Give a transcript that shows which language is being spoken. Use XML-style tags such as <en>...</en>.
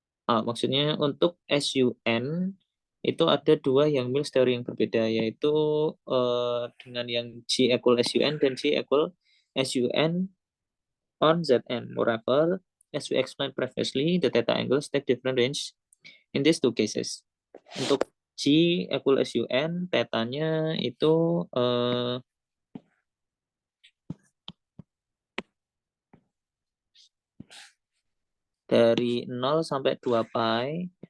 <id>Maksudnya untuk SUN itu ada dua Yang-Mills theory yang berbeda, yaitu dengan yang G equal SUN dan G equal SUN on Zn.</id> <en>Moreover, as we explained previously, the theta angles take different range in these two cases.</en> <id>Untuk G equal SUN, theta-nya itu dari 0 sampai 2 pi.</id>